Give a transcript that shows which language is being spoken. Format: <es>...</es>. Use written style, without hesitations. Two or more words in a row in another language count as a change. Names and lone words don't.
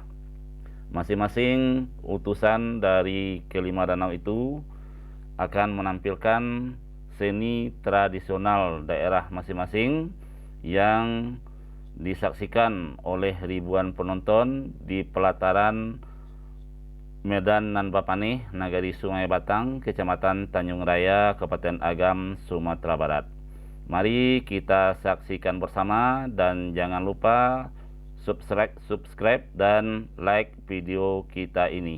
<id>Masing-masing utusan dari kelima danau itu akan menampilkan seni tradisional daerah masing-masing yang disaksikan oleh ribuan penonton di pelataran Medan Nan Bapane, Nagari Sungai Batang, Kecamatan Tanjung Raya, Kabupaten Agam, Sumatera Barat. Mari kita saksikan bersama dan jangan lupa subscribe dan like video kita ini.</id>